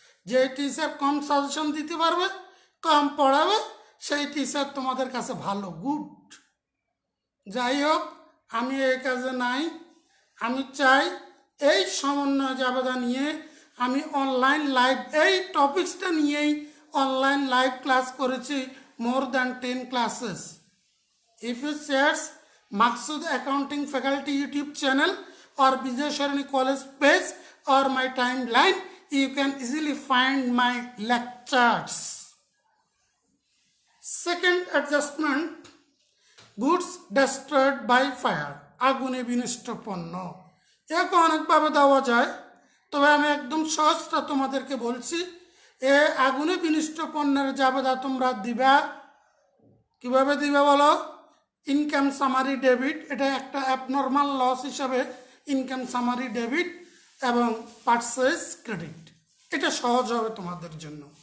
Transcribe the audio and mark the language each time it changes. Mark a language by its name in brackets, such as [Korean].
[Bangla] যে টিচার কম সাজেশন দিতে পারবে, কম পড়াবে, সেই টিচার তোমাদের কাছে ভালো, গুড। যাই হোক, আমি এই কাজে নাই। আমি চাই এই সমন্বয় জাবেদা নিয়ে আমি অনলাইন লাইভ এই টপিক্সটা নিয়েই অনলাইন লাইভ ক্লাস করেছি, [English] More than 10 classes. If you search Maksud accounting faculty YouTube channel or Vijay Sharani College page or my timeline, you can easily find my lectures. Second adjustment, goods destroyed by fire, [Bangla] আগুনে বিনষ্ট পণ্য। একে অনেকভাবে দেওয়া যায়, তবে আমি একদম সহজটা তোমাদেরকে বলছি। এ আগুনে বিনষ্ট পণ্যের জাবেদা তোমরা দিবা কিভাবে দিবা বলো? ইনকাম সামারি ডেবিট, এটা একটা অ্যাবনর্মাল লস হিসাবে ইনকাম সামারি ডেবিট এবং পারচেজ ক্রেডিট, এটা সহজ হবে তোমাদের জন্য।